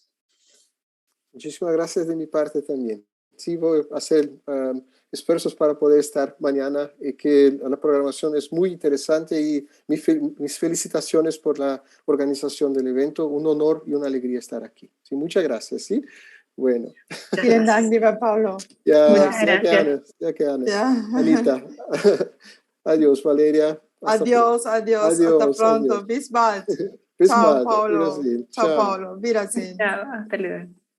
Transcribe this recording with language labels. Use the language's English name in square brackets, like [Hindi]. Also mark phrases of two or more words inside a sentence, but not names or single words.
[Spanish] Muchísimas gracias de mi parte también. Sí, voy a hacer esfuerzos para poder estar mañana, y que la programación es muy interesante, y mis felicitaciones por la organizazación del evento. Un honor y una alegría estar aquí. Sí, muchas gracias. ¿Sí? Bueno. [German] Vielen Dank, lieber Pablo. [Spanish] Ya quedan. Anita. Adiós, Valeria. Adiós. Hasta pronto. Adiós. [German] Bis bald. Bis [Spanish] Ciao, [German] bald. [Spanish] Paulo. [German] Wiedersehen. [Spanish] Ciao, Ciao. [German] Paulo. Wiedersehen. [Spanish] Chao, hasta luego.